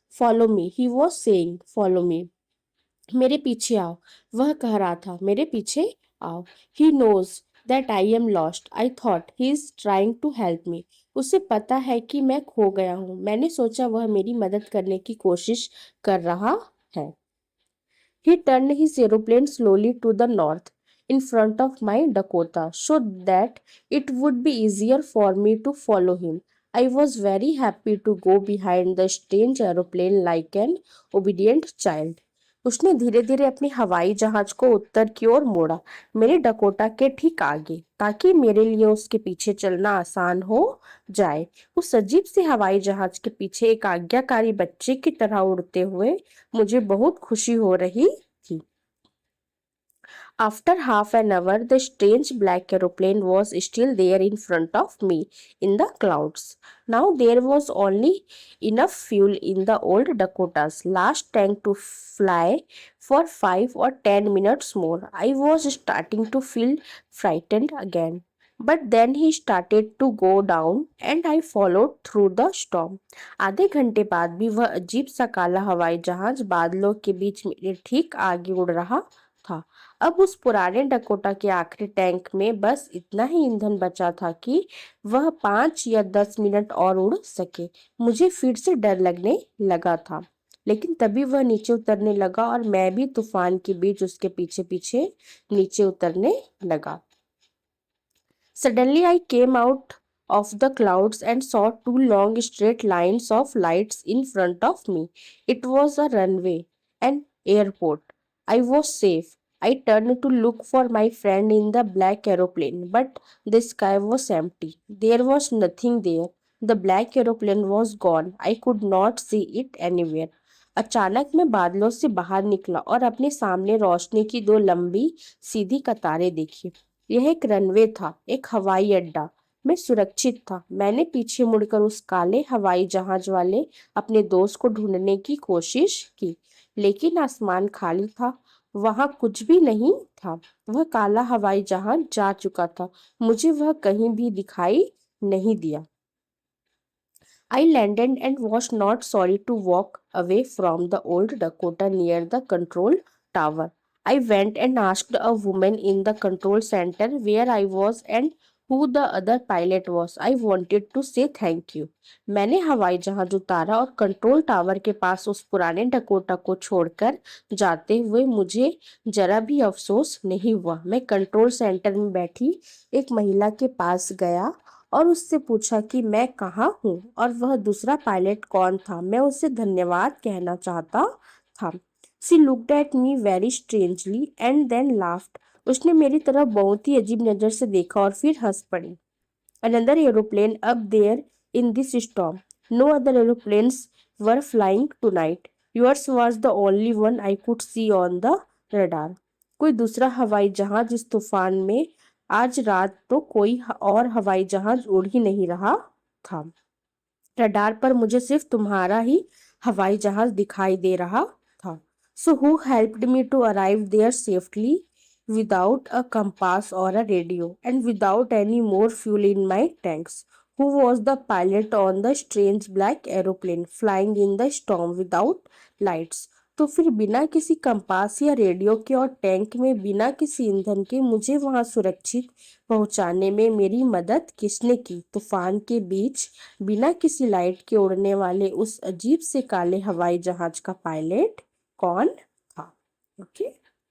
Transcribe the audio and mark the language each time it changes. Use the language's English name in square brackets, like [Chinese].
[English] Follow me, he was saying, follow me. [Hindi] मेरे पीछे आओ, वह कह रहा था। मेरे पीछे आओ। [English] He knows that I am lost. I thought he is trying to help me. [Hindi] उसे पता है कि मैं खो गया हूँ। मैंने सोचा वह मेरी मदद करने की कोशिश कर रहा है। [English] He turned his aeroplane slowly to the north in front of my Dakota so that it would be easier for me to follow him. I was very happy to go behind the strange aeroplane like an obedient child. [Hindi] उसने धीरे धीरे अपनी हवाई जहाज को उत्तर की ओर मोड़ा, मेरे डकोटा के ठीक आगे, ताकि मेरे लिए उसके पीछे चलना आसान हो जाए। उस अजीब से हवाई जहाज के पीछे एक आज्ञाकारी बच्चे की तरह उड़ते हुए मुझे बहुत खुशी हो रही थी। [English] After half an hour, the strange black aeroplane was still there in front of me in the clouds. Now there was only enough fuel in the old Dakota's last tank to fly for 5 or 10 minutes more. I was starting to feel frightened again. But then he started to go down and I followed through the storm. [Hindi] आधे घंटे बाद भी वह अजीब सा काला हवाई जहाज बादलों के बीच मेरे ठीक आगे उड़ रहा था। अब उस पुराने डकोटा के आखिरी टैंक में बस इतना ही ईंधन बचा था कि वह 5 या 10 मिनट और उड़ सके। मुझे फिर से डर लगने लगा था, लेकिन तभी वह नीचे उतरने लगा और मैं भी तूफान के बीच उसके पीछे पीछे नीचे उतरने लगा। [English] Suddenly I came out of the clouds and saw two long straight lines of lights in front of me. It was a runway, an airport. I was safe. I turned to look for my friend in the black aeroplane, but the sky was empty. There was nothing there. The black aeroplane was gone. I could not see it anywhere. [Hindi] अचानक मैं बादलों से बाहर निकला और अपने सामने रोशनी की दो लंबी सीधी कतारें देखी। यह एक रनवे था, एक हवाई अड्डा। मैं सुरक्षित था। मैंने पीछे मुड़कर उस काले हवाई जहाज वाले अपने दोस्त को ढूंढने की कोशिश की, लेकिन आसमान खाली था। वहां कुछ भी नहीं था। वह काला हवाई जहाज जा चुका था। मुझे वह कहीं भी दिखाई नहीं दिया। [English] I landed and was not sorry to walk away from the old Dakota near the control tower. I went and asked a woman in the control center where I was and who the other pilot was. I wanted to say thank you. [Hindi] मैंने हवाई जहाज उतारा और control tower के पास उस पुराने Dakota को छोड़कर जाते हुए मुझे जरा भी अफसोस नहीं हुआ। मैं कंट्रोल सेंटर में बैठी एक महिला के पास गया और उससे पूछा कि मैं कहाँ हूँ और वह दूसरा पायलट कौन था। मैं उसे धन्यवाद कहना चाहता था। [English] She looked at me very strangely and then laughed. [Hindi] उसने मेरी तरफ बहुत ही अजीब नजर से देखा और फिर हंस पड़ी. [English] Another aeroplane up there in this storm. No other aeroplanes were flying tonight. Yours was the only one I could see on the radar. [Hindi] कोई दूसरा हवाई जहाज इस तूफान में आज रात तो कोई और हवाई जहाज उड़ ही नहीं रहा था. रडार पर मुझे सिर्फ तुम्हारा ही हवाई जहाज दिखाई दे रहा था. [English] So who helped me to arrive there safely without a compass or a radio and without any more fuel in my tanks? Who was the pilot on the strange black aeroplane flying in the storm without lights? [Hindi] तो फिर बिना किसी compass या radio के और tank में बिना किसी ईंधन के मुझे वहां सुरक्षित पहुंचाने में मेरी मदद किसने की? तूफान के बीच बिना किसी लाइट के उड़ने वाले उस अजीब से काले हवाई जहाज का पायलट कौन था? ओके.